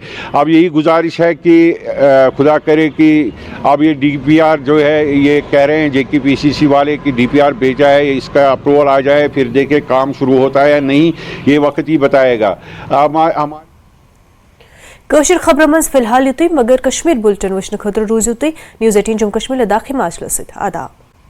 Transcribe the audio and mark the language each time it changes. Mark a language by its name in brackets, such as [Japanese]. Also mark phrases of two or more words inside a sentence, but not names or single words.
[Hindi] अब यही गुजारिश है कि खुदा करे कि अब ये डीपीआर जो है, ये कह रहे हैं जेकेपीसीसी वाले कि डीपीआर भेजा है, इसका अप्रूवल आ जाए, फिर देखें काम शुरू होता है या नहीं, ये वक्त ही बताएगा। [Kashmiri] कशर खबर मज फिलहाल युतुय, मगर कश्मीर बुलेटिन वुचन खतर रोज युतुय न्यूज़ 18 जम्मू कश्मीर लद्दाख हिमाचल सत आदाब।